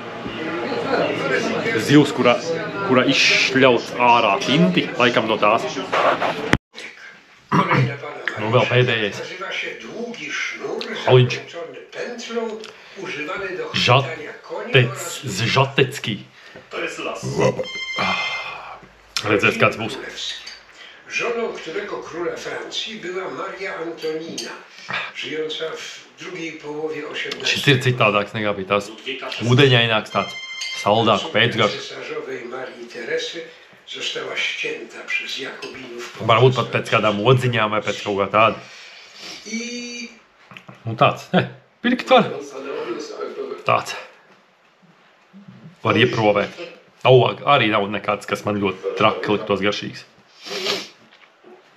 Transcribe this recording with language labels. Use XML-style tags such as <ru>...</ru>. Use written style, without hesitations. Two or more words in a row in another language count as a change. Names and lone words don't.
<lv>Zivs, kura izšļauts ārā tinti, laikam no tās. Nu vēl pēdējais. Aliņš. Žatecki. Redzēs, kāds būs.</lv> <pl>Żoną którego króla Francji była Maria Antonina, żyjąca w drugiej połowie XVIII</pl> <lv>Šis ir citādāks nekā bija tās ūdeņaināks, tāds saldāks pēcgarš.</lv> <pl>cesarzowej Marii Teresy została ścięta przez Jakobinów.</pl> <lv>Varbūt pat pēc kādām odziņām vai pēc kaut kā tāda. Un tāds, pirkt var. Tāds. Var ieprovēt. Arī nav nekāds, kas man ļoti traki liktos garšīgs.</lv>